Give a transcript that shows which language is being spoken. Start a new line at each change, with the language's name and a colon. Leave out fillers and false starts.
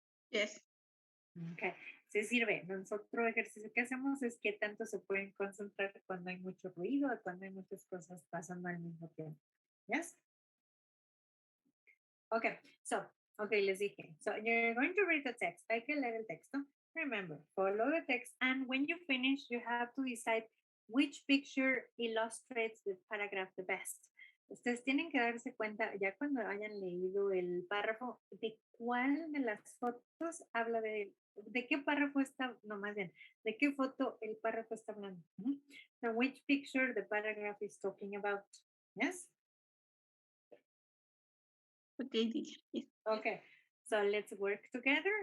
English: Yes.
Spanish: Okay. Sí sirve. Nosotros ejercicio que hacemos es que tanto se pueden concentrar cuando hay mucho ruido o cuando hay muchas cosas pasando al mismo tiempo.
English: Yes? Okay. So, okay,
Spanish: les dije.
English: So you're going to read the text.
Spanish: Hay que leer el texto.
English: Remember, follow the text. And when you finish, you have to decide which picture illustrates the paragraph the best.
Spanish: Ustedes tienen que darse cuenta, ya cuando hayan leído el párrafo, de cuál de las fotos habla de qué párrafo está, no más bien, de qué foto el párrafo está hablando.
English: So which picture the paragraph is talking about. Yes? Okay, teacher. Yes. Okay, so let's work together.